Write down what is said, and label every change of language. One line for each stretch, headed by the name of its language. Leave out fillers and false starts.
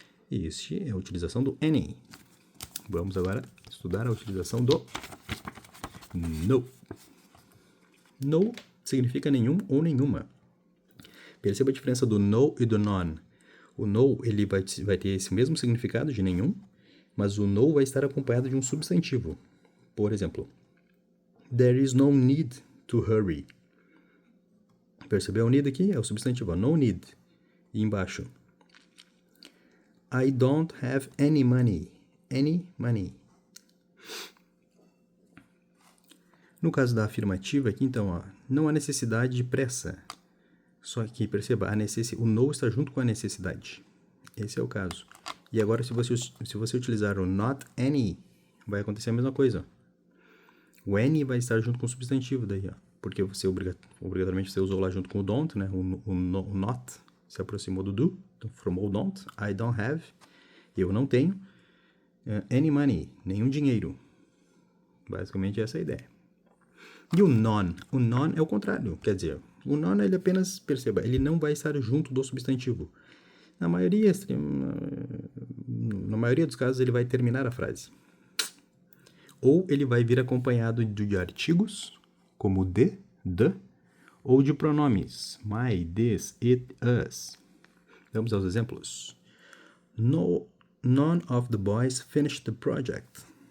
Portuguese: E este é a utilização do any. Vamos agora estudar a utilização do no. No significa nenhum ou nenhuma. Perceba a diferença do no e do non. O no ele vai ter esse mesmo significado de nenhum, mas o no vai estar acompanhado de um substantivo. Por exemplo,
English: there is no need to hurry.
Portuguese: Percebeu o need aqui? É o substantivo, no need. E embaixo,
English: I don't have any money. Any money.
Portuguese: No caso da afirmativa aqui, então, ó, não há necessidade de pressa. Só que, perceba, o no está junto com a necessidade. Esse é o caso. E agora, se você utilizar o not any, vai acontecer a mesma coisa. O any vai estar junto com o substantivo daí, ó. Porque você obrigatoriamente você usou lá junto com o don't, né? O not se aproximou do do, então formou o don't.
English: I don't have,
Portuguese: eu não tenho.
English: Any money,
Portuguese: nenhum dinheiro. Basicamente essa é a ideia. E o non é o contrário, quer dizer, o non ele apenas, perceba, ele não vai estar junto do substantivo. Na maioria dos casos ele vai terminar a frase. Ou ele vai vir acompanhado de artigos, como the, ou de pronomes, my, this, it, us. Vamos aos exemplos.
English: None of the boys finished the project.